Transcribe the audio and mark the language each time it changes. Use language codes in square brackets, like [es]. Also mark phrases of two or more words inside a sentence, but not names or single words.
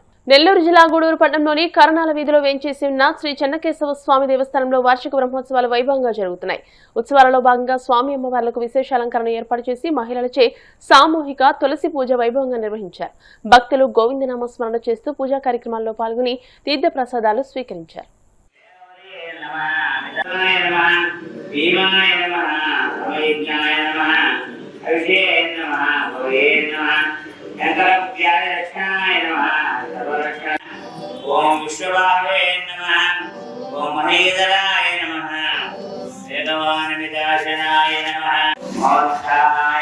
[te] నెల్లూరు జిల్లా గూడూరు పట్టణంలోని కరణాల వీధిలో వేంచేసి ఉన్న శ్రీ చెన్నకేశవ స్వామి దేవస్థానంలో వార్షిక బ్రహ్మోత్సవాలు వైభవంగా జరుగుతున్నాయి. ఉత్సవాలలో భాగంగా స్వామి అమ్మవార్లకు విశేష అలంకరణ ఏర్పాటు చేసి మహిళలచే సామూహిక తులసి పూజ వైభవంగా నిర్వహించారు. భక్తులు గోవిందనామ స్మరణ చేస్తూ పూజా కార్యక్రమాల్లో పాల్గొని తీర్థ ప్రసాదాలు స్వీకరించారు. [sa] ओम विश्वभावे नमः ओम महेंद्राय नमः वेदवान विदाशनाय नमः मोक्षाय